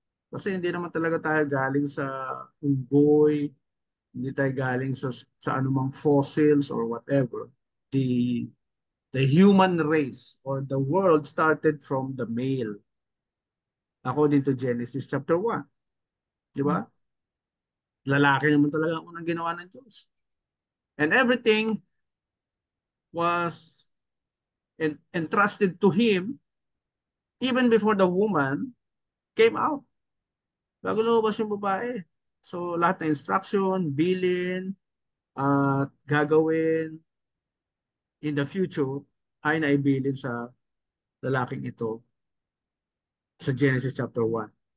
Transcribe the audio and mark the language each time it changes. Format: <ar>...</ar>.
<tl>Kasi hindi naman talaga tayo galing sa unggoy, hindi tayo galing sa anumang fossils</tl> <en>or whatever. The the human race or the world started from the male. According to Genesis chapter 1.</en> <tl>Di ba? Lalaki naman talaga ang unang ginawa ng Diyos.</tl> <en>And everything was entrusted to him even before the woman came out.</en> <tl>Bago lumabas yung babae. So lahat ng instruction, bilin, at gagawin</tl> <en>in the future</en> <tl>ay naibilin sa lalaking ito sa Genesis chapter 1.</tl>